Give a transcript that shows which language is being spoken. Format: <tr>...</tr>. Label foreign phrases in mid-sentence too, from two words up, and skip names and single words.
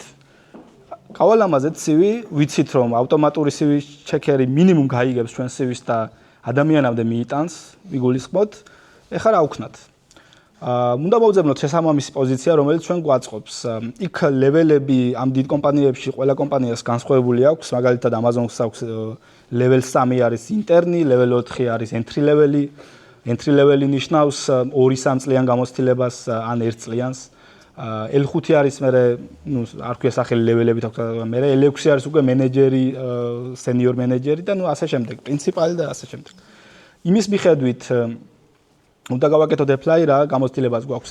<ka>გავალამაზეთ CV, ვიცით რომ ავტომატური CV ჩეკერი მინიმუმ გაიგებს ჩვენ CV-ს და ადამიანამდე მიიტანს, ვიგულისხმოთ. ეხლა რა ვქნათ? უნდა მოვძებნოთ შესაბამისი პოზიცია, რომელიც ჩვენ გვაწყობს. იქ ლეველები ამ დიდ კომპანიებში, ყველა კომპანიას განსხვავებული აქვს, მაგალითად Amazon-ს აქვს level 3 არის ინტერნი, level 4 არის</ka> <en>entry level-ი. entry level</en> <ka>ნიშნავს 2-3 წლიან გამოცდილებას ან 1 წლიანს. L5 არის მე ნუ არ ქვია სახელი ლეველებით აქვს მე L6 არის უკვე მენეჯერი, სენიორ მენეჯერი და ნუ ასე შემდეგ, პრინციპალი და ასე შემდეგ. იმის მიხედვით უნდა გავაკეთოთ apply რა გამოცდილებას გვაქვს.</ka>